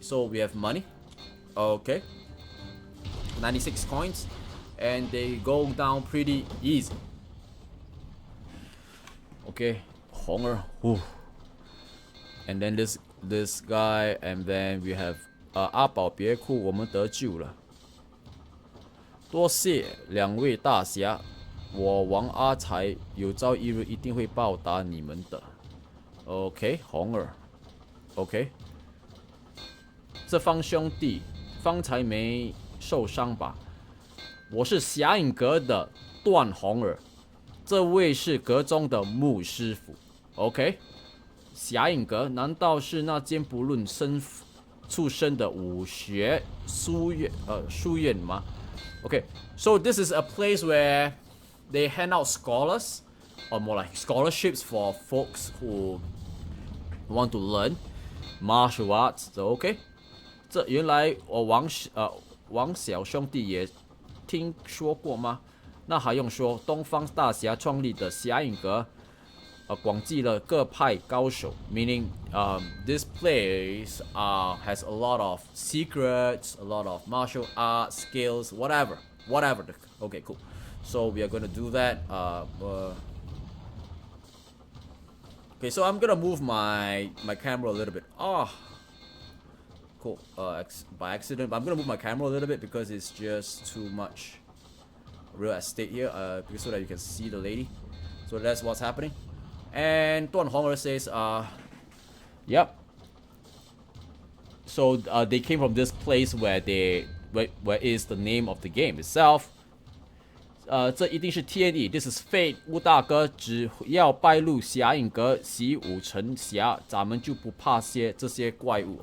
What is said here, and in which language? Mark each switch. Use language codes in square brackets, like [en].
[en] So we have money, okay, 96 coins, and they go down pretty easy. Okay, 红儿, and then this guy, and then we have [zh] 阿宝别哭，我们得救了。多谢2位大侠，我王阿才有朝一日一定会报答你们的。 [en] OK， 红儿 ，OK。 [zh] 这方兄弟方才没受伤吧？我是侠影阁的段红儿，这位是阁中的穆师傅。 [en] OK， [zh] 侠影阁难道是那间不论出身的武学书院吗 [en] ？Okay, so this is a place where they hand out scholars, or more like scholarships for folks who want to learn martial arts. So okay. [zh] 这原来我王小兄弟也听说过吗？那还用说，东方大侠创立的侠影阁，广集了各派高手 ， [en] meaning this place has a lot of secrets, a lot of martial arts skills, whatever. Okay, cool. So we are gonna do that. Okay, so I'm gonna move my camera a little bit. Cool. By accident, but I'm gonna move my camera a little bit because it's just too much real estate here. So that you can see the lady. So that's what's happening. And Duan Hong'er says, yep. So they came from this place where is the name of the game itself. [zh] 这一定是天意 [en] This is fate. [zh] 吴大哥只要拜入侠影阁习武成侠，咱们就不怕这些怪物。